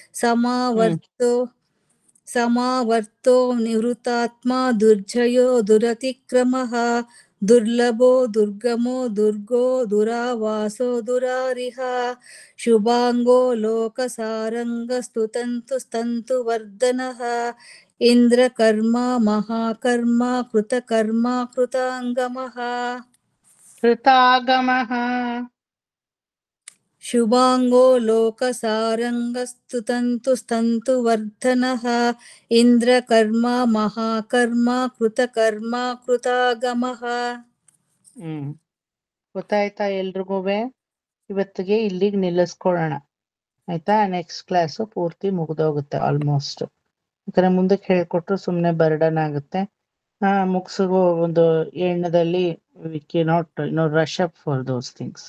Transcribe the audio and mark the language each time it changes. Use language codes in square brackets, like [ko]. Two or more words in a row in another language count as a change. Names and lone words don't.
[sa] ಸಮಾವರ್ತೋ ನಿವೃತ್ತಾತ್ಮ ದುರ್ಜಯೋ ದುರತಿಕ್ರಮಃ ದುರ್ಲಭೋ ದುರ್ಗಮೋ ದುರ್ಗೋ ದುರಾವಾಸೋ ದುರಾರಿಹ ಶುಭಾಂಗೋ ಲೋಕಸಾರಂಗ ಸ್ತುತಂತು ಸ್ತಂತು ವರ್ಧನಃ ಇಂದ್ರಕರ್ಮ ಮಹಾಕರ್ಮ ಕೃತಕರ್ಮ ಕೃತಾಂಗಮಃ ಕೃತಾಗಮಃ. ಶುಭಾಂಗೋ ಲೋಕಸಾರಂಗ ಸ್ತುತಂತು ಸ್ತಂತು ವರ್ಧನಃ ಇಂದ್ರಕರ್ಮ ಮಹಾಕರ್ಮ ಕೃತಕರ್ಮ ಕೃತಾಗಮಃ. [kn] ಗೊತ್ತಾಯ್ತಾ ಎಲ್ರಿಗೂ? ಇವತ್ತಿಗೆ ಇಲ್ಲಿಗೆ ನಿಲ್ಲಿಸ್ಕೊಳ್ಳೋಣ ಆಯ್ತಾ. [en] next class [kn] ಪೂರ್ತಿ ಮುಗ್ದೋಗುತ್ತೆ ಆಲ್ಮೋಸ್ಟ್. ಯಾಕಂದ್ರೆ ಮುಂದಕ್ಕೆ ಹೇಳ್ಕೊಟ್ರು ಸುಮ್ಮನೆ ಬರ್ಡನ್ ಆಗುತ್ತೆ. ಮುಗಿಸೋ ಒಂದು ಎಣ್ಣದಲ್ಲಿ [en] we cannot rush up for those things.